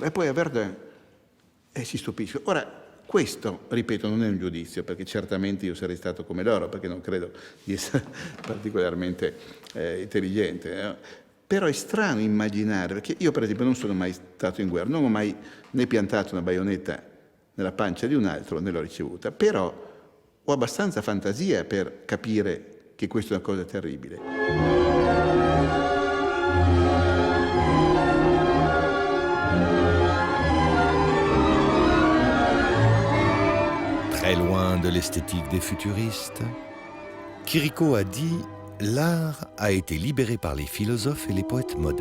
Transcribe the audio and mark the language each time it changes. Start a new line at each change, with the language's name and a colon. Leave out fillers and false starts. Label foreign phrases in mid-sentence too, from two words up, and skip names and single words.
Italian: E poi a Verdun si stupisce. Ora, questo, ripeto, non è un giudizio, perché certamente io sarei stato come loro, perché non credo di essere particolarmente intelligente. No? Però è strano immaginare, perché io per esempio non sono mai stato in guerra, non ho mai né piantato una baionetta nella pancia di un altro, né l'ho ricevuta, però ho abbastanza fantasia per capire che questa è una cosa terribile.
French: Très loin de l'esthétique des futuristes, Chirico a dit « L'art a été libéré par les philosophes et les poètes modernes.